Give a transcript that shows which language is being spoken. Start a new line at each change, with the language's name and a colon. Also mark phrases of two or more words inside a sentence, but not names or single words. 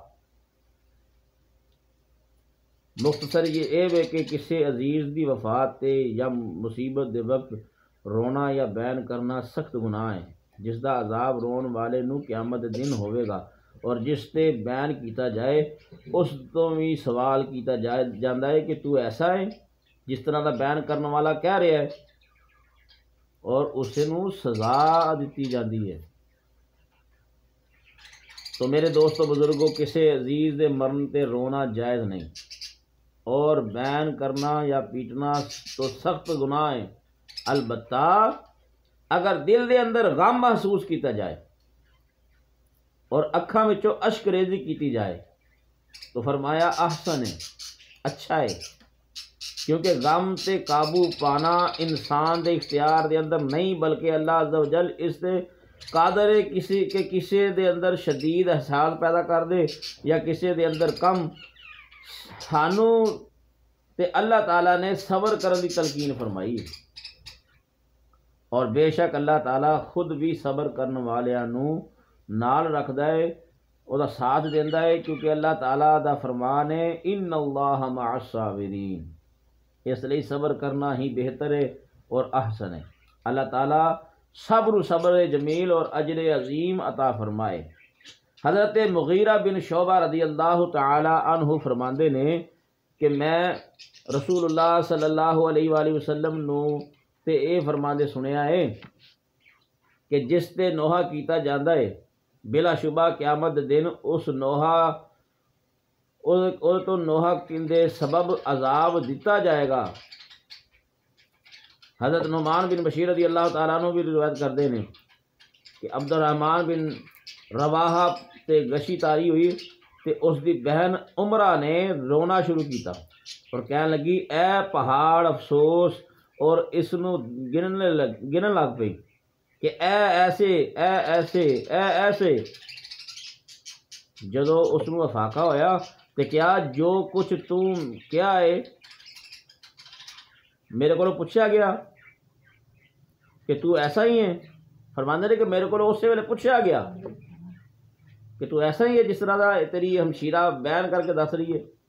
Punjabi: مختصر یہ ہے کہ کسی عزیز دی وفات تے یا مصیبت دے وقت رونا یا بیان کرنا سخت گناہ ہے جس دا عذاب رون والے نو قیامت دن ہوئے گا، اور جس تے بیان کیتا جائے اس تو بھی سوال کیتا جاتا ہے کہ تو ایسا ہے جس طرح دا بیان کرنے والا کہہ رہا ہے، اور اسے نو سزا دیتی جاتی ہے۔ تو میرے دوستو بزرگوں، کسی عزیز دے مرن تے رونا جائز نہیں، اور بیان کرنا یا پیٹنا تو سخت گناہ ہے، البتہ اگر دل دے اندر غم محسوس کیتا جائے اور اکھاں وچوں اشک ریزی کیتی جائے تو فرمایا احسن ہے، اچھا ہے، کیونکہ غم تے قابو پانا انسان دے اختیار دے اندر نہیں، بلکہ اللہ عز و جل اس دے قادر ہے کسی دے اندر شدید احساس پیدا کر دے یا کسی دے اندر کم۔ سانو تے اللہ تعالیٰ نے صبر کرن دی تلقین فرمائی ہے، اور بے شک اللہ تعالیٰ خود بھی صبر کرنے والیاں نو نال رکھدا ہے، او دا ساتھ دیندا ہے، کیونکہ اللہ تعالیٰ دا فرمان ہے
Arabic: ان اللہ مع الصابرین،
Punjabi: اس لیے صبر کرنا ہی بہتر ہے اور احسن ہے۔
Urdu: اللہ تعالیٰ صبر جمیل اور اجر عظیم عطا فرمائے۔
Punjabi: حضرت مغیرہ بن شعبہ رضی اللہ تعالی عنہ فرماندے نے کہ میں رسول اللہ صلی اللہ علیہ وآلہ وسلم نو تے اے فرماندے سنیا ہے کہ جس تے نوحہ کیتا جاندا ہے بلا شبہ قیامت دن اس نوحہ تو نوحہ دے سبب عذاب دیتا جائے گا۔ حضرت نعمان بن بشیر رضی اللہ تعالیٰ عنہ بھی روایت کرتے ہیں کہ عبد الرحمن بن رواحہ تے گشی تاری ہوئی تے اس دی بہن عمرہ نے رونا شروع کیتا اور کہنے لگی اے پہاڑ افسوس، اور اس نو گنن لگ پئی کہ اے ایسے اے ایسے اے ایسے۔ جدو اس نو افاقہ ہویا تے کیا جو کچھ تم کیا ہے میرے کو پوچھا گیا کہ تو ایسا ہی ہے؟ فرماندے نے کہ میرے کو اسی ویلے پوچھا گیا کہ تو ایسا ہی ہے جس طرح دا تیری ہمشیرہ بیان کر کے دس رہی ہے۔